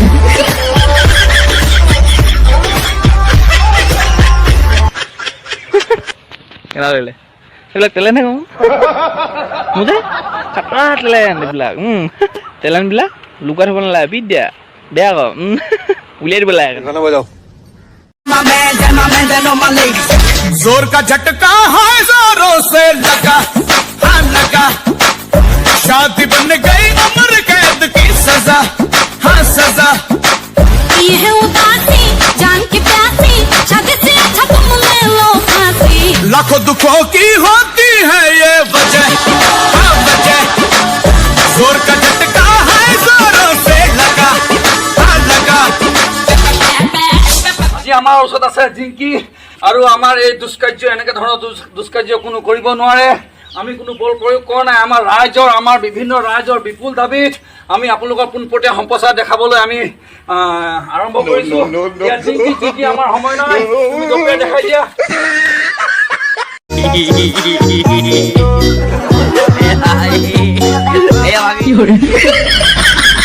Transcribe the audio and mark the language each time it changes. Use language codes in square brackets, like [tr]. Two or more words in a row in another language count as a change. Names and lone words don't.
[as] কেনা লাগিলে সেইবিলাক টেলেণ্ট হে কওঁ মোৰ যে খাতৰা টেলেণ্ট এইবিলাক টেলেণ্টবিলাক লুকাই থ'ব নালাগে বিদ্যা বেয়া আকৌ উলিয়াই দিব লাগে [hi] जोर का झटका है जोरों से लगा हाँ लगा शादी बन गई उम्र कैद की सजा हाँ सजा ये है उदासी जान की प्यासी शादी से अच्छा तुम ले लो फांसी लाखों दुखों की होती है ये वजह हाँ वजह जोर का झटका है जोरों से लगा हाँ लगा [as] আজি আমাৰ ওচৰত আছে জিংকি আৰু আমাৰ এই দুষ্কাৰ্য এনেকে ধৰণৰ দুষ্কাৰ্য কোনো কৰিব নোৱাৰে আমি কোনো বল প্ৰয়োগ কৰা নাই আমাৰ ৰাইজৰ আমাৰ বিভিন্ন ৰাইজৰ বিপুল দাবীত আমি আপোনালোকৰ পোনপটীয়া সম্প্ৰচাৰ দেখাবলৈ আমি আৰম্ভ কৰিছো ইয়াত জিংকি আমাৰ সময় নাই তুমি জপিয়াই দেখাই দিয়া